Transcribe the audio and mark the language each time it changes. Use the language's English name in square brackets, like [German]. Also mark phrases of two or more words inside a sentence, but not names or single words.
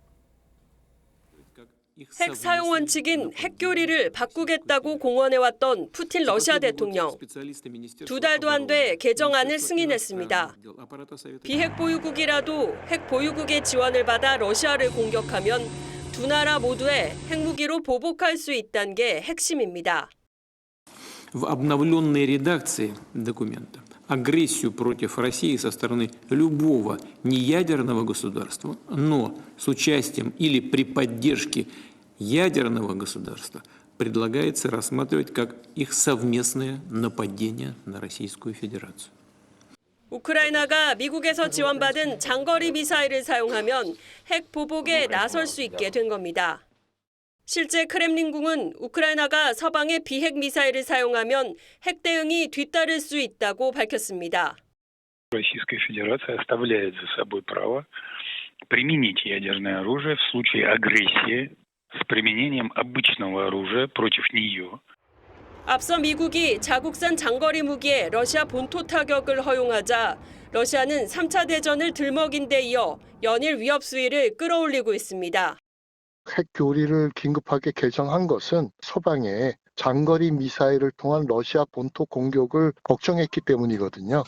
[Korean] 핵 사용 원칙인 핵 교리를 바꾸겠다고 공언해왔던 푸틴 러시아 대통령. 2달도 안 돼 개정안을 승인했습니다. 비핵 보유국이라도 핵 보유국의 지원을 받아 러시아를 공격하면 두 나라 모두에 핵무기로 보복할 수 있다는 게 핵심입니다. [Russian] В обновленной редакции документа агрессию против России со стороны любого неядерного государства, но с участием или при поддержке ядерного государства предлагается рассматривать как их совместное нападение на Российскую Федерацию. [Korean] 우크라이나가 미국에서 지원받은 장거리 미사일을 사용하면 핵 보복에 나설 수 있게 된 겁니다. 실제 크렘린궁은 우크라이나가 서방의 비핵 미사일을 사용하면 핵 대응이 뒤따를 수 있다고 밝혔습니다. [Russian] Российская Федерация оставляет за собой право применить ядерное оружие в случае агрессии с применением обычного оружия против нее. [Korean] 앞서 미국이 자국산 장거리 무기에 러시아 본토 타격을 허용하자 러시아는 3차 대전을 들먹인 데 이어 연일 위협 수위를 끌어올리고 있습니다. 핵 교리를 긴급하게 개정한 것은 서방의 장거리 미사일을 통한 러시아 본토 공격을 걱정했기 때문이거든요.